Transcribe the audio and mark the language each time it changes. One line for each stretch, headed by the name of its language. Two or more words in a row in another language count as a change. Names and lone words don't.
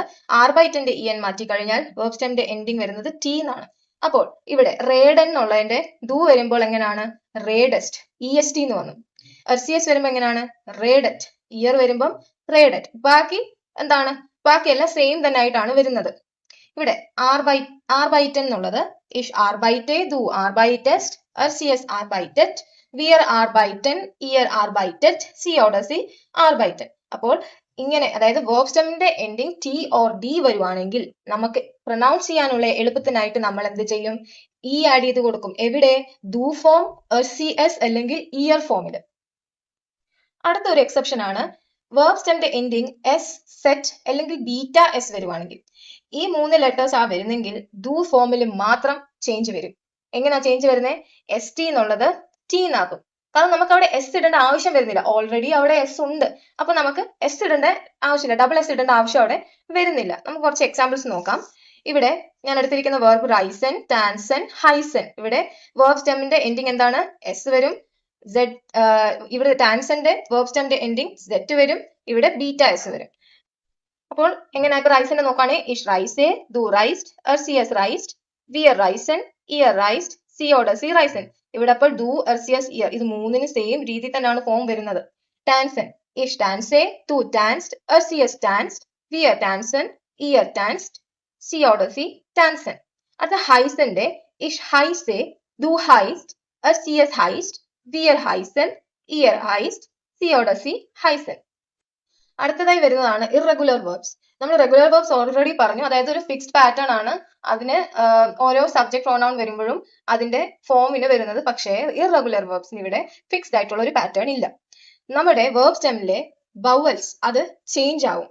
Malayalam: ആർബൈറ്റന്റെ en മാറ്റി കഴിഞ്ഞാൽ
English: verb stem's ending
Malayalam: വരുന്നത് ടി എന്നാണ്. അപ്പോൾ ഇവിടെ റേഡൻ എന്നുള്ളതിന്റെ ദു വരുമ്പോൾ എങ്ങനെയാണ്? റേഡസ്റ്റ്, ഇ എസ് ടി എന്ന് വന്നു. സി എസ് വരുമ്പോൾ എങ്ങനെയാണ്? റേഡറ്റ്. ഇയർ വരുമ്പം റേഡറ്റ്. ബാക്കി എന്താണ്? ബാക്കിയെല്ലാം സെയിം തന്നെ ആയിട്ടാണ് വരുന്നത്.
German: ഇവിടെ arbeiten എന്നുള്ളത് ich arbeite, du arbeitest, sie arbeitet, wir arbeiten, ihr arbeitet, sie oder sie arbeiten.
Malayalam: അപ്പോൾ ഇങ്ങനെ അതായത്
English: verb stemന്റെ ending t or d
Malayalam: വരുവാണെങ്കിൽ നമുക്ക് പ്രൊനൗൺസ് ചെയ്യാനുള്ള എളുപ്പത്തിനായിട്ട് നമ്മൾ എന്ത് ചെയ്യും? ആഡ് ചെയ്ത് കൊടുക്കും. എവിടെ? do ഫോം, cs അല്ലെങ്കിൽ ear ഫോമിൽ. അടുത്ത ഒരു എക്സെപ്ഷൻ ആണ്
English: verb stemന്റെ ending
Malayalam: s, set അല്ലെങ്കിൽ ബീറ്റ s വരുവാണെങ്കിൽ. ഈ 3 ലെറ്റേഴ്സ് ആ വരുന്നെങ്കിൽ do ഫോമിൽ മാത്രം ചേഞ്ച് വരും. എങ്ങനെയാ ചേഞ്ച് വരുന്നത്? st എന്നുള്ളത് t എന്നാകും. കാരണം നമുക്ക് അവിടെ s ഇടേണ്ട ആവശ്യം വരുന്നില്ല, ഓൾറെഡി അവിടെ s ഉണ്ട്. അപ്പൊ നമുക്ക് s ഇടേണ്ട ആവശ്യമില്ല, ഡബിൾ s ഇടേണ്ട ആവശ്യം അവിടെ വരുന്നില്ല. നമുക്ക് കുറച്ച് എക്സാമ്പിൾസ് നോക്കാം. ഇവിടെ ഞാൻ എടുത്തിരിക്കുന്ന verb റൈസൻ, ടാൻസൻ, ഹൈസൻ. ഇവിടെ
English: verb stemന്റെ ending
Malayalam: എന്താണ്? s വരും. ഇവിടെ ടാൻസന്റെ
English: verb stemന്റെ ending
Malayalam: z വരും. ഇവിടെ ബീറ്റ s വരും. അപ്പോൾ എങ്ങനെയാ? ഇപ്പൊ റൈസന്റെ നോക്കുകയാണെങ്കിൽ
German: ich reise, du reist, sie reist, wir reisen, ihr reist, sie oder sie reisen.
Malayalam: ഇവിടെ അപ്പോൾ
German: du, sie, ihr
Malayalam: ഇത് മൂന്നിന് സെയിം രീതി തന്നെയാണ് ഫോം വരുന്നത്.
German: ടാൻസൻ ich tanze, du tanzt, sie tanzt, wir tanzen, ihr tanzt, sie oder sie tanzen.
Malayalam: അടുത്ത ഹൈസന്റെ
German: ich heiße, du heißt, sie heißt, wir heißen, ihr heißt, sie oder sie heißen.
Malayalam: അടുത്തതായി വരുന്നതാണ്
English: irregular verbs.
Malayalam: നമ്മൾ
English: regular verbs already
Malayalam: പറഞ്ഞു, അതായത് ഒരു
English: fixed pattern
Malayalam: ആണ്. അതിന് ഓരോ
English: subject pronoun
Malayalam: വരുമ്പോഴും അതിന്റെ ഫോമിന് വരുന്നത്. പക്ഷേ
English: irregular verbs
Malayalam: ഇവിടെ ഫിക്സ്ഡ് ആയിട്ടുള്ള ഒരു പാറ്റേൺ ഇല്ല. നമ്മുടെ
English: verb stem vowels
Malayalam: അത് ചേഞ്ച് ആവും.